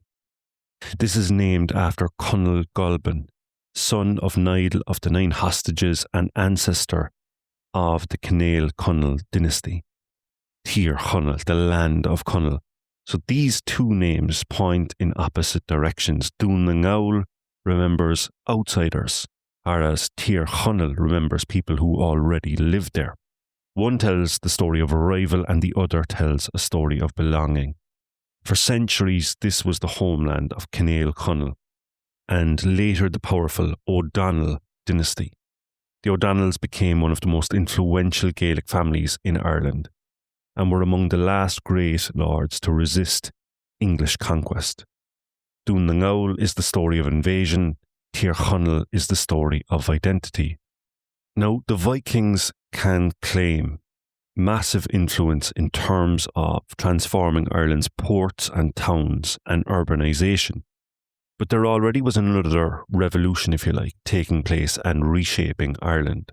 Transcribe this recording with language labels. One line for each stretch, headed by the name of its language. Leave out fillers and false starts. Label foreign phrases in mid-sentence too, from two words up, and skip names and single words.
English: This is named after Conall Golban, son of Niall of the 9 hostages and ancestor of the Cainneach Conall dynasty. Tír Chonaill, the land of Conall. So these two names point in opposite directions. Dún na Ngáll remembers outsiders, whereas Tír Chonaill remembers people who already lived there. One tells the story of arrival and the other tells a story of belonging. For centuries, this was the homeland of Cainneach Conall, and later the powerful O'Donnell dynasty. The O'Donnells became one of the most influential Gaelic families in Ireland, and were among the last great lords to resist English conquest. Dún na Ngáll is the story of invasion, Tír Chonaill is the story of identity. Now, the Vikings can claim massive influence in terms of transforming Ireland's ports and towns and urbanisation. But there already was another revolution, if you like, taking place and reshaping Ireland.